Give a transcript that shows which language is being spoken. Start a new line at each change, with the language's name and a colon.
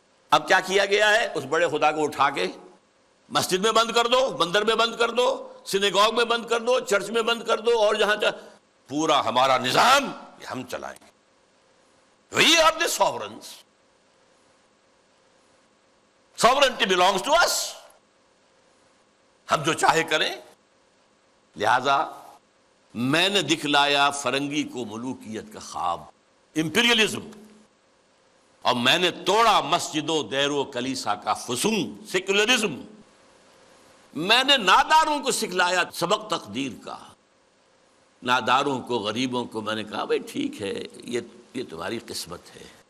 Urdu: اب کیا کیا گیا ہے؟ اس بڑے خدا کو اٹھا کے مسجد میں بند کر دو، مندر میں بند کر دو، سینیگوگ میں بند کر دو، چرچ میں بند کر دو، اور جہاں پورا ہمارا نظام یہ ہم چلائیں گے۔
English: We are the sovereigns. Sovereignty belongs to us.
Urdu: ہم جو چاہے کریں۔ لہذا میں نے دکھلایا فرنگی کو ملوکیت کا خواب، امپیریلزم، اور میں نے توڑا مسجد و دیر و کلیسا کا فسون، سیکولرزم۔ میں نے ناداروں کو سکھلایا سبق تقدیر کا۔ ناداروں کو، غریبوں کو میں نے کہا بھئی ٹھیک ہے، یہ تمہاری قسمت ہے،